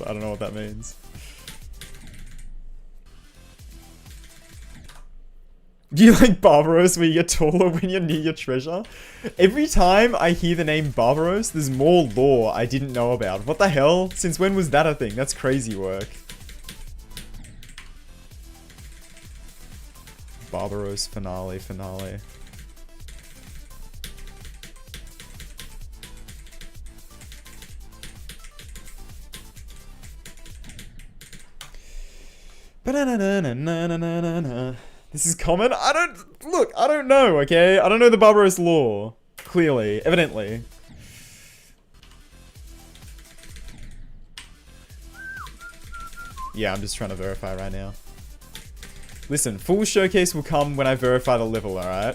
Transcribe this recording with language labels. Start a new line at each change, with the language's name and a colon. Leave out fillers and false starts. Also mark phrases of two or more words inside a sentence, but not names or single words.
English: I don't know what that means. Do you like Barbaros where you get taller when you're near your treasure? Every time I hear the name Barbaros, there's more lore I didn't know about. What the hell? Since when was that a thing? That's crazy work. Barbaros finale. Ba-na-na-na-na-na-na-na. This is common? I don't know, okay? I don't know the Barbaros lore. Clearly. Evidently. Yeah, I'm just trying to verify right now. Listen, full showcase will come when I verify the level, alright?